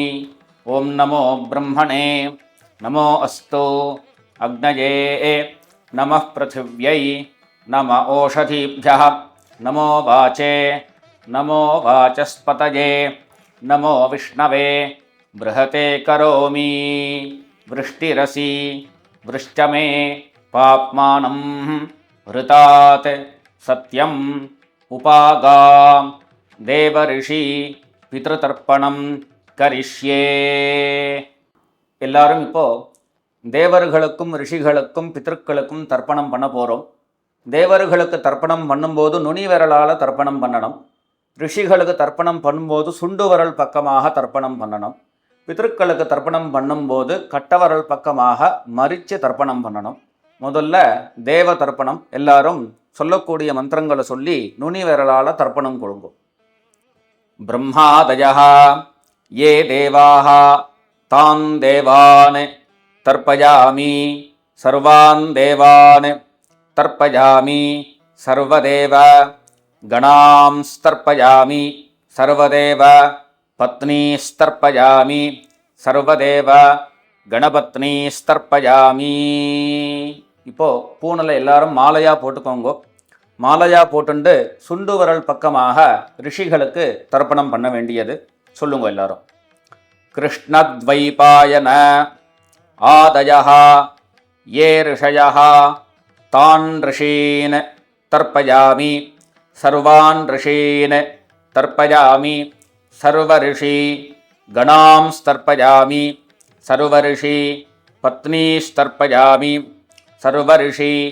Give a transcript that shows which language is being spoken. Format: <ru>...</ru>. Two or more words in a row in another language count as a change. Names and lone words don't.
<sa>ओम नमो ब्रह्मणे नमो अस्तु अग्नये नमः पृथिव्यै नम ओषधीभ्यः नमो वाचे नमो वाचस्पतये नमो विष्णवे बृहते करोमि. वृष्टिरसि वृष्टमे पाप्मानं हृतात् सत्यम् उपागां देवऋषि पितृतर्पणं करिष्ये.</sa> <ta>எல்லாரும் இப்போ தேவர்களுக்கும் ரிஷிகளுக்கும் பித்ருக்களுக்கும் தர்ப்பணம் பண்ண போகிறோம். தேவர்களுக்கு தர்ப்பணம் பண்ணும்போது நுனி விரலால் தர்ப்பணம் பண்ணணும். ரிஷிகளுக்கு தர்ப்பணம் பண்ணும்போது சுண்டு வரல் பக்கமாக தர்ப்பணம் பண்ணணும். பித்ருக்களுக்கு தர்ப்பணம் பண்ணும்போது கட்டவரல் பக்கமாக மறித்து தர்ப்பணம் பண்ணணும். முதல்ல தேவ தர்ப்பணம். எல்லாரும் சொல்லக்கூடிய மந்திரங்களை சொல்லி நுனி விரலால் தர்ப்பணம் கொடுங்க.</ta> <sa>பிரம்மாதயः ये देवाः तान् देवान् तर्पयामि सर्वान् देवान् तर्पयामि सर्वदेव गणांस्तर्पयामि सर्वदेव पत्नीस्तर्पयामि सर्वदेव गणपत्नीस्तर्पयामि.</sa> <ta>இப்போ பூனலை எல்லாரும் மாலையா போட்டுக்கோங்க. மாலையா போட்டுண்டு சுண்டு வரல் பக்கமாக ரிஷிகளுக்கு தர்ப்பணம் பண்ண வேண்டியது சொல்லுங்க எல்லாரும்.</ta> <sa>கிருஷ்ணத்வைபாயன ஆதயः ये ऋषयः तान् ऋषीन् तर्पयामि सर्वान् ऋषीन् तर्पयामि सर्वऋषि गणांस्तर्पयामि सर्वऋषि पत्नीस्तर्पयामि सर्वऋषि</sa>